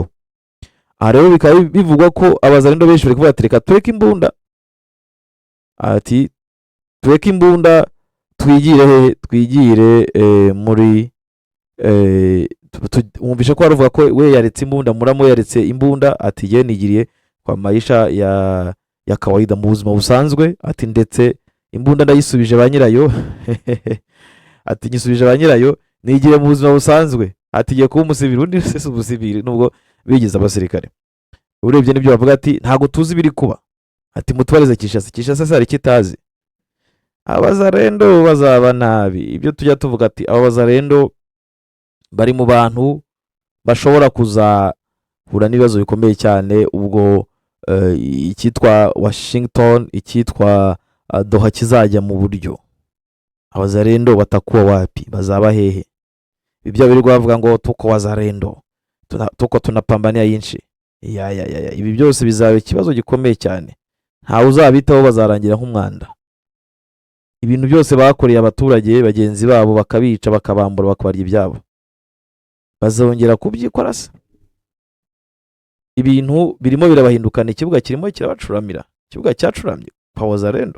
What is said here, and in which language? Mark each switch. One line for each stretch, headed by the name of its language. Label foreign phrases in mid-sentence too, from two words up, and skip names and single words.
Kinyarwanda: Aha rero bikaba bivugwa ko abazalendo benshi bari kuvuga ati reka tureke imbunda, ati tureke imbunda twigire muri wumvisha ko aravuga ko we yaretse imbunda, muramo yaretse imbunda, ati ye nigiriye
Swahili: kwa maisha ya kawaida
Kinyarwanda: mu buzima busanzwe, ati ndetse imbunda ndayisubije ba nyirayo ati nyisubije ba nyirayo nigire mu buzima busanzwe, ati giye kuba umusivili. Undi se umusivili nubwo bigize abasirikare. Urebye nibyo bavuga ati ntago tuzi biri kuba, ati mutubarize Kinshasa sari kitazi. Abazalendo bazaba nabi. Ibyo tujya tuvuga ati aba bazalendo bari mu bantu bashobora kuzahura n'ibibazo bikomeye cyane ubwo icyitwa Washington, icyitwa Doha kizajya mu buryo. Abazalendo
Swahili: batakuwa wapi,
Kinyarwanda: bazaba hehe? Ibyo biri bavuga ngo
Swahili: tuko wazalendo, tuko tunapambania inchi.
Kinyarwanda: Ibi byose bizaba ikibazo gikomeye cyane. Nta uzabitaho, bazarangira nk'umwanda. Ibintu byose bakoreye abaturage bagenzi babo bakabica bakabambura bakabarya ibyabo, bazongera kubyikora se? Ibintu birimo birabahindukana, ikibuga kirimo kirabacuramira, ikibuga cyacuramye kwa Wazalendo.